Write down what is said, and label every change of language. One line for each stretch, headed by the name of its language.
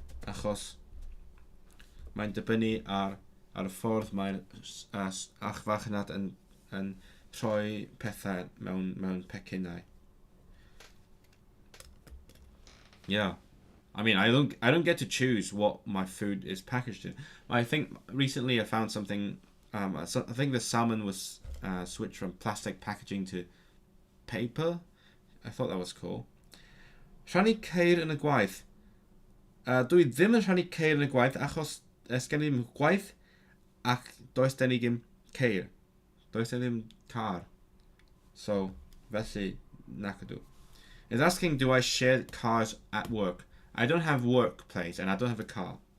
Welsh: Achos mae'n dibynnu ar y ffordd mae'r achfarchnad yn troi pethau mewn pecynau.
English: Yeah. I mean, I don't get to choose what my food is packaged in. I think recently I found something. I think the salmon was switched from plastic packaging to paper. I thought that was cool.
Welsh: Rhannu ceir yn y gwaith. Dwi ddim yn rhannu ceir yn y gwaith achos gen i ddim gwaith ac does gen i ddim ceir. Does gen i ddim car. So, felly, nac ydw.
English: It's asking, do I share cars at work? I don't have workplace and I don't have a car.